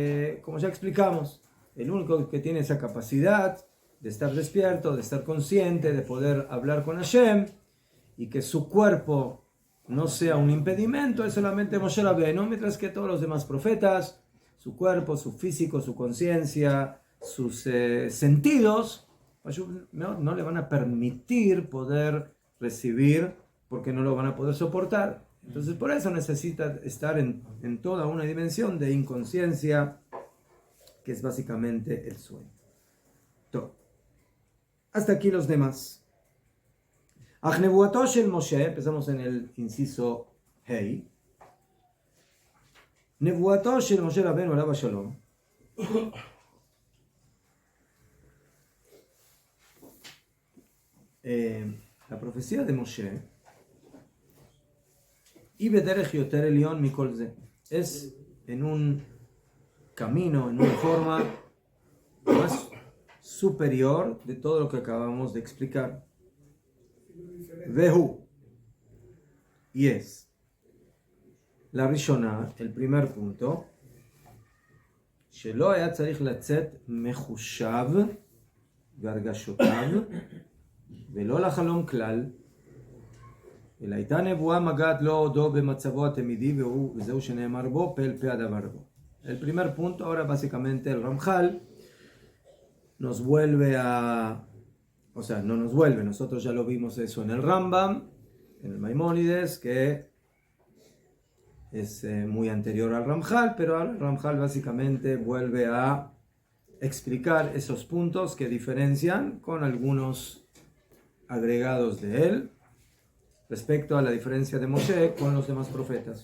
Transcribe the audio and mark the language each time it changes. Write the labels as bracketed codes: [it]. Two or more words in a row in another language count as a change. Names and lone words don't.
[es] ya explicamos, el único que tiene esa capacidad de estar despierto, de estar consciente, de poder hablar con Hashem, y que su cuerpo no sea un impedimento, es solamente Moshe Rabbeinu, mientras que todos los demás profetas, su cuerpo, su físico, su conciencia, sus sentidos, no le van a permitir poder recibir, porque no lo van a poder soportar. Entonces por eso necesita estar en toda una dimensión de inconsciencia, que es básicamente el sueño. Todo. Hasta aquí los demás. [he] נבואתו של משה, [es] empezamos en el inciso Hei. [he] נבואתו של משה רבנו עליו השלום. [es] La profecía de Moshe, y [he] ובדרך יותר עליון מכל זה, [es] es en un camino, en una forma más superior de todo lo que acabamos de explicar. Vehu, y es la Rishona, el primer punto, [he] שלא היה צריך לצאת מחושב והרגשותיו ולא לחלום כלל, אלא הייתה נבואה מגעת לו עודו במצבו התמידי, וזהו שנאמר בו, פה אל פה הדבר בו. [es] El primer punto, ahora básicamente el Ramjal nos vuelve a... O sea, no nos vuelve, nosotros ya lo vimos eso en el Rambam, en el Maimónides, que es muy anterior al Ramjal, pero ahora el Ramjal básicamente vuelve a explicar esos puntos que diferencian con algunos agregados de él respecto a la diferencia de Moshe con los demás profetas.